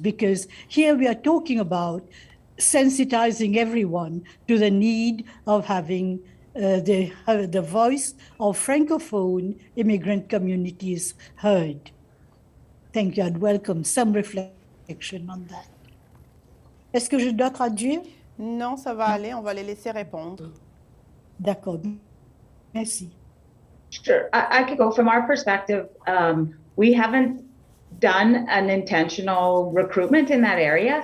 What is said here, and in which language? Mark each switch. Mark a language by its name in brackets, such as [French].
[English] Because here we are talking about sensitizing everyone to the need of having the voice of francophone immigrant communities heard. Thank you. I'd welcome some reflection on that. [French] Est-ce que je dois traduire? Non, ça va aller. On va les laisser répondre. D'accord. Merci. [English] Sure, I could go. From our perspective, we haven't done an intentional recruitment in that area.